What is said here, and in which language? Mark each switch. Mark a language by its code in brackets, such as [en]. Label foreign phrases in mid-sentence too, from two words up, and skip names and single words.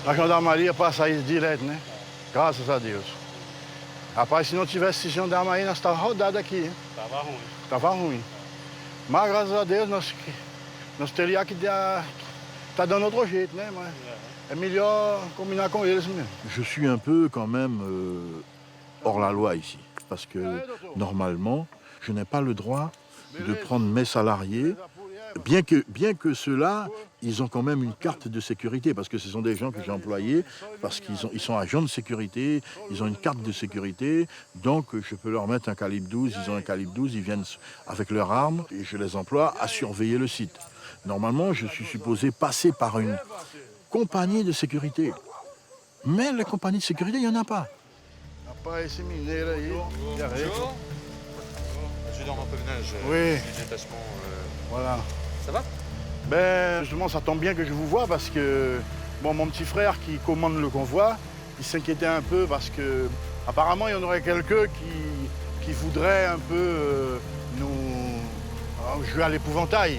[pt] A Gendarmaria passa aí direto, né? Graças a Deus. Rapaz, se não tivesse esse gendarme aí, nós tava rodado aqui, hein? Tava ruim. Tava ruim. Mas, graças a Deus, nós teríamos que tá dando outro jeito, né? Mas é melhor combinar com eles mesmo. [fr] Je suis un peu quand même hors la loi ici. Parce que normalement, je n'ai pas le droit de prendre mes salariés, bien que ceux-là, ils ont quand même une carte de sécurité, parce que ce sont des gens que j'ai employés, parce qu'ils sont agents de sécurité, ils ont une carte de sécurité, donc je peux leur mettre un calibre 12, ils ont un calibre 12, ils viennent avec leurs armes, et je les emploie à surveiller le site. Normalement, je suis supposé passer par une compagnie de sécurité. Mais les compagnies de sécurité, il n'y en a pas. [pt] Rapaz, esse mineiro aí. [fr] Bonjour. Je dors un peu ménage. Oui. Du détachement. Voilà. Ça va? Ben, justement, ça tombe bien que je vous vois parce que bon, mon petit frère qui commande le convoi, il s'inquiétait un peu parce que apparemment il y en aurait quelqu'un qui voudrait un peu nous jouer à l'épouvantail.